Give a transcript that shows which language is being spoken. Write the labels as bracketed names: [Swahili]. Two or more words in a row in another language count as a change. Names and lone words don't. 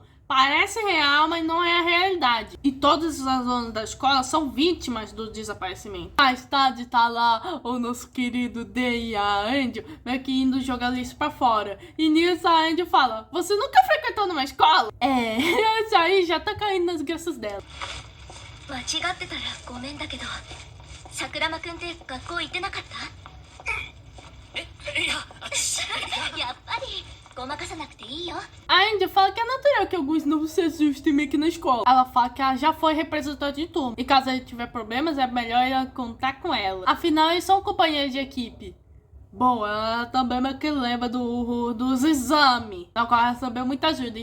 [Portuguese] Parece real, mas não é a realidade. E todos os alunos da escola são vítimas do desaparecimento. Mais tarde tá lá o nosso querido D e a Angel meio que indo jogar lixo pra fora. E nisso a Angel fala, você nunca frequentou numa escola? Esse aí já tá caindo nas graças dela. [Japanese] 間違ってたらごめんだけど、桜間くんって学校行ってなかった？いややっぱりごまかさなくていいよ。 [Portuguese] A Angel fala que é natural que alguns não se ajustem meio que na escola. Ela fala que ela já foi representante de turma. E caso ele tiver problemas, é melhor ela contar com ela. Afinal, eles são companheiros de equipe. Bom, ela também meio que lembra dos exames, na qual ela recebeu muita ajuda.